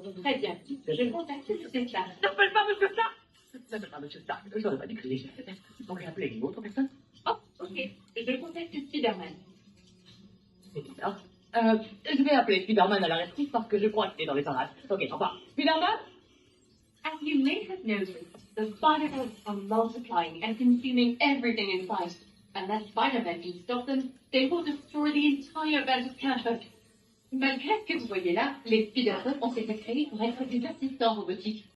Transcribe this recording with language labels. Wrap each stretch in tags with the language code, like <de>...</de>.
<fr>Très bien, je contacte cette classe. N'appelle pas Monsieur Stark. N'appelle pas Monsieur Stark, je n'aurais pas dû crier. Tu pourrais appeler une autre personne. Oh, ok, je contacte Spider-Man. C'est bizarre. Je vais appeler Spider-Man à la rescousse parce que je crois qu'il est dans les parages. Ok, au revoir. Spider-Man?</fr> <en>As you may have noticed, the spider-webs are multiplying and consuming everything in sight. Unless Spider-Man can stop them, they will destroy the entire belt of Canada.</en> <fr>Malgré ce que vous voyez là, les Spider-webs ont été créés pour être des assistants robotiques.</fr>